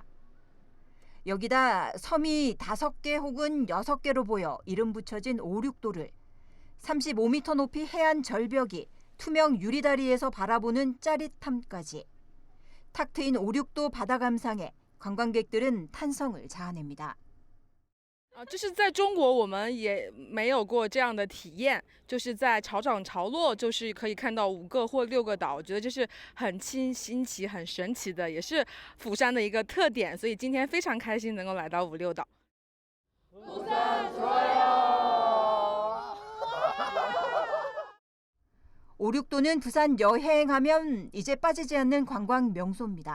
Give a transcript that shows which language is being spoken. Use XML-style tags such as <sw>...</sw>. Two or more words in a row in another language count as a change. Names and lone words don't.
<ko>여기다 섬이 5개 혹은 6개로 보여 이름 붙여진 오륙도를 35m 높이 해안 절벽이 투명 유리다리에서 바라보는 짜릿함까지 탁 트인 오륙도 바다 감상에 관광객들은 탄성을 자아냅니다.</ko> <zh>就是在中国我们也没有过这样的体验，就是在潮涨潮落，就是可以看到5个或6个岛，我觉得这是很新奇、很神奇的，也是釜山的一个特点。所以今天非常开心能够来到5、6岛。</zh> <ko>5, 6도는 부산 여행하면 이제 빠지지 않는 관광 명소입니다.</ko>